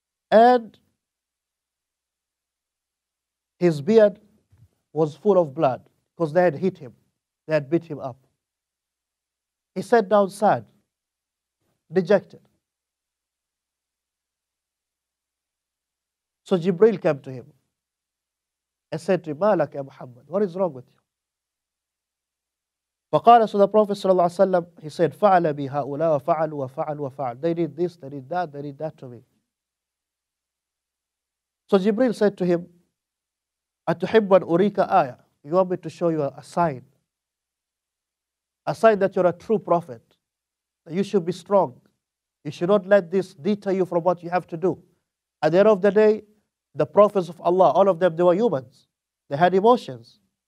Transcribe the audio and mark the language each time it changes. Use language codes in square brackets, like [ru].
[en] And his beard was full of blood because they had hit him. They had beat him up. He sat down sad, dejected. So Jibreel came to him and said to him, [ar] مَا لَكَ يَا Muhammad? [en] What is wrong with you? [ar] فقال, [en] so the Prophet ﷺ, he said, [ar] فَعَلَ بِي هَؤُلَاء وَفَعَلُوا وَفَعَلُوا وَفَعَلُوا. [en] They did this, they did that to me. So Jibreel said to him, [ar] أَتُحِبُّ أَنْ أُرِيكَ آيَةً. [en] You want me to show you a sign? A sign that you're a true prophet. That you should be strong. You should not let this deter you from what you have to do. At the end of the day, the prophets of Allah, all of them, they were humans. They had emotions.